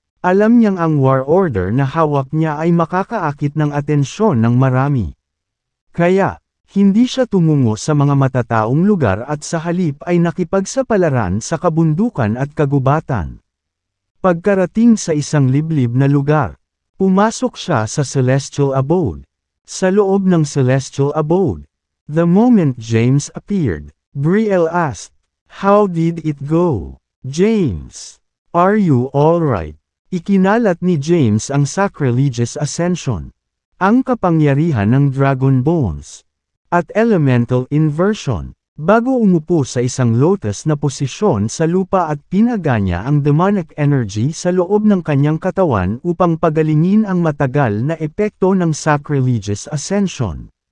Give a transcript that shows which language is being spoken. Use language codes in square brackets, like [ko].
[tl] Alam niyang ang war order na hawak niya ay makakaakit ng atensyon ng marami. Kaya, hindi siya tumungo sa mga matataong lugar at sa halip ay nakipagsapalaran sa kabundukan at kagubatan. Pagkarating sa isang liblib na lugar, pumasok siya sa Celestial Abode. Sa loob ng [en] Celestial Abode, the moment James appeared, Brielle asked, how did it go? James, are you alright? [tl] Ikinalat ni James ang Sacrilegious Ascension, ang kapangyarihan ng Dragon Bones, at Elemental Inversion, bago umupo sa isang lotus na posisyon sa lupa at pinaganya ang demonic energy sa loob ng kanyang katawan upang pagalingin ang matagal na epekto ng Sacrilegious Ascension.